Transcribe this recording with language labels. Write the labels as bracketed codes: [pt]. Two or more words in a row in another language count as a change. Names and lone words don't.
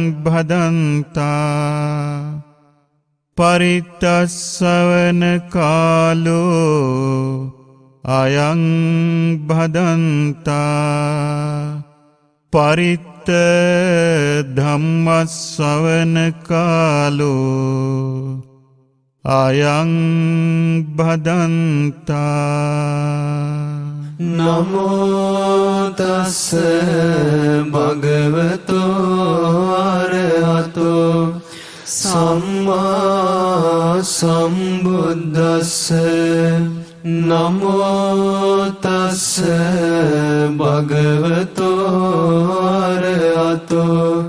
[pi] භදන්තා පරිත්තස්සවන කාලෝ අයං භදන්තා පරිත්ත ධම්මස්සවන කාලෝ අයං භදන්තා නමෝ තස්ස භගවතෝ අරහතෝ සම්මා සම්බුද්දස්ස නමෝ තස්ස භගවතෝ අරහතෝ